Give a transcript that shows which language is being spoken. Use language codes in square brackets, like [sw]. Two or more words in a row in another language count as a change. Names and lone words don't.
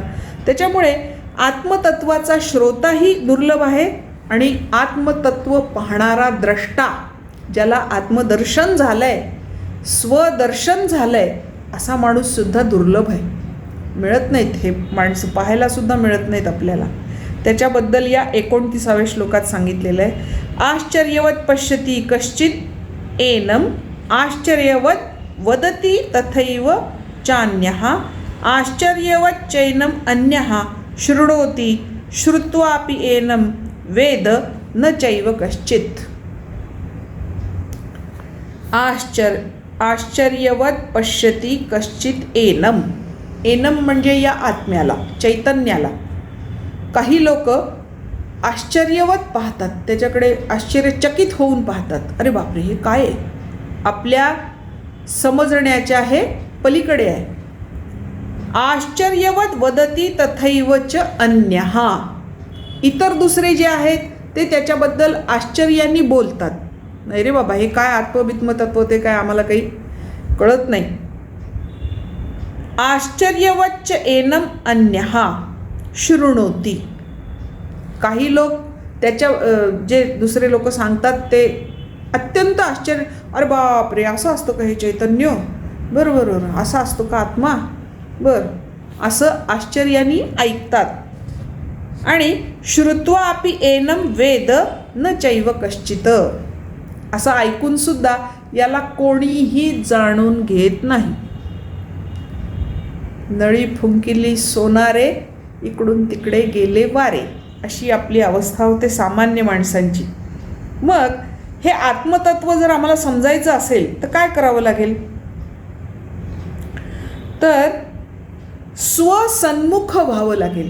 [mr] त्याच्यामुळे आत्मतत्वाचा श्रोताही दुर्लभ आहे आणि आत्मतत्व पाहणारा द्रष्टा, ज्याला आत्मदर्शन झालंय, स्वदर्शन झालंय, असा माणूससुद्धा दुर्लभ आहे. मिळत नाहीत हे माणसं, पाहायलासुद्धा मिळत नाहीत आपल्याला. त्याच्याबद्दल या 29व्या श्लोकात सांगितलेलं आहे. [sa] आश्चर्यवत पश्यती कश्चित एनम आश्चर्यवत वदती तथैव चान्यः आश्चर्यवत चैनम अन्यः शृणोति श्रुत्वापि एनम वेद न चैव कश्चित. आश्चर्यवत पश्यती कश्चित एनम, [mr] एनम म्हणजे या आत्म्याला, चैतन्याला. काही लोक आश्चर्यवत पाहतात, त्याच्याकडे आश्चर्यचकित होऊन पाहतात, अरे बापरे हे काय आहे, आपल्या समजण्याच्या हे पलीकडे आहे. [sa] आश्चर्यवत वदती तथैवच अन्यः, [mr] इतर दुसरे जे आहेत ते त्याच्याबद्दल आश्चर्याने बोलतात, नाही रे बाबा हे काय आत्मबित्मतत्व, ते काय आम्हाला काही कळत नाही. [sa] आश्चर्यवच्च एनम अन्यः शृणोति, [mr] काही लोक त्याच्या जे दुसरे लोक सांगतात ते अत्यंत आश्चर्य, अरे बापरे असं असतं का हे चैतन्य, बरं बरं बरं असं असतो का आत्मा, बरं, असं आश्चर्याने ऐकतात. [sa] आणि श्रुत्वा अपि एनम वेद न चैव कश्चित, [mr] असं ऐकूनसुद्धा याला कोणीही जाणून घेत नाही. नळी फुंकिली सोनारे, इकडून तिकडे गेले वारे, अशी आपली अवस्था होते सामान्य माणसांची. मग हे आत्मतत्व जर आम्हाला समजायचं असेल तर काय करावं लागेल, तर स्वसन्मुख व्हावं लागेल.